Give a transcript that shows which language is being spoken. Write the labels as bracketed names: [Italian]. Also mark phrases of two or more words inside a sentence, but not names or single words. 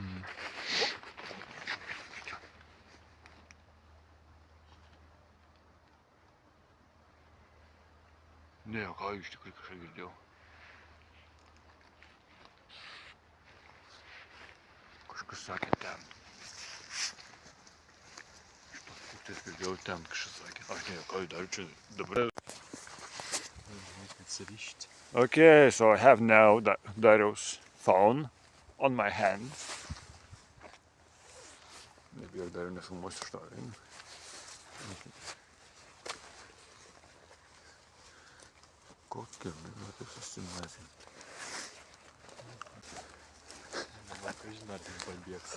[Lithuanian] Ne, ką iš tikrųjų kažką girdėjau. Kažkas sakė ten. Iš tos pusės girdėjau ten kažkas sakė. Aš ne, ką dar čia dabar. [English] Okay, so I have now Dario's phone on my hand. [Lithuanian] Nebijok, Dario nefilmuosiu iš to. Kokia minutė susimazė. Kažin ar tik pabėgs.